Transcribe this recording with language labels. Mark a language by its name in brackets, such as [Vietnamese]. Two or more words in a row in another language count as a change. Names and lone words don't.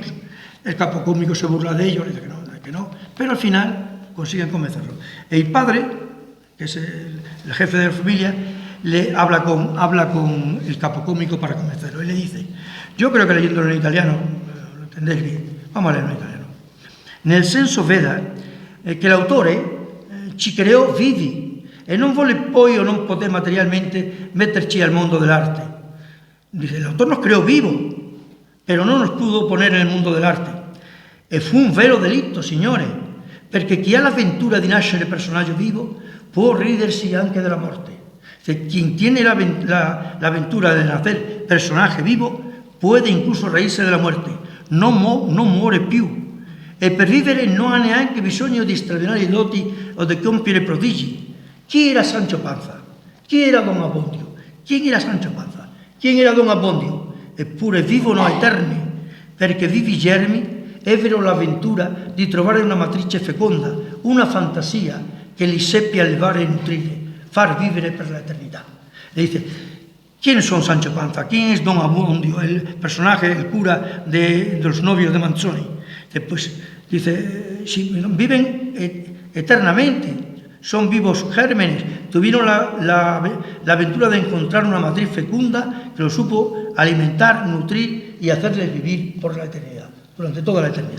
[Spanish] El capo cómico se burla de ellos, le dice que no, pero al final consiguen convencerlo. El padre, que es el jefe de la familia, le habla con el capo cómico para convencerlo y le dice: yo creo que leyéndolo en italiano lo entendéis bien, vamos a leerlo en italiano. [Italian] Nel senso veda che l'autore ci creò vivi e non volle poi o non poté materialmente metterci al mondo dell'arte. [Spanish] Dice: el autor nos creó vivo, pero no nos pudo poner en el mundo del arte. [Italian] E fu un vero delitto, signore, perché chi ha l'avventura di nascere personaggio vivo può ridersi anche della morte. [Spanish] Quien tiene la aventura de nacer personaje vivo puede incluso reírse de la muerte. [Italian] No muore più. e per vivere non ha neanche bisogno di straordinari doti o di compiere prodigi. Chi era Sancho Panza? Chi era Don Abbondio? Chi era Sancho Panza? Chi era Don Abbondio? Eppure vivono eterni, perché vivi germi ebbero l'avventura di trovare una matrice feconda, una fantasia che li seppe allevare e nutrire, far vivere per la eternidad. [Spanish] Le dice, ¿quiénes son Sancho Panza? ¿Quién es Don Abbondio, el personaje, el cura de los novios de Manzoni? Pues dice, si viven eternamente, son vivos gérmenes, tuvieron la aventura de encontrar una matriz fecunda que los supo alimentar, nutrir y hacerles vivir por la eternidad, durante toda la eternidad.